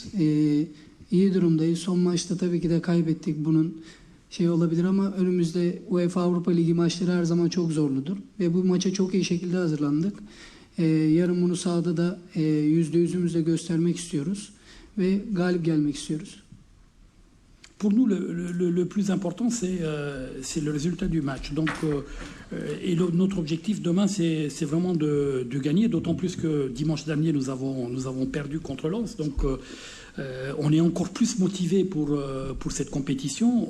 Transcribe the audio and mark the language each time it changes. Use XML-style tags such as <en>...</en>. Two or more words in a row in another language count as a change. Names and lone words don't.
<tr>İyi durumdayız. Son maçta tabii ki de kaybettik. Bunun olabilir ama önümüzde UEFA Avrupa Ligi maçları her zaman çok zorludur. Ve bu maça çok iyi şekilde hazırlandık. Yarın bunu sahada da %100'ümüzle göstermek istiyoruz. Ve galip gelmek istiyoruz.</tr> <fr>Pour nous, le plus important, c'est le résultat du match. Donc, et notre objectif demain, c'est vraiment de gagner, d'autant plus que dimanche dernier, nous avons perdu contre Lens. Donc, on est encore plus motivé pour cette compétition.</fr>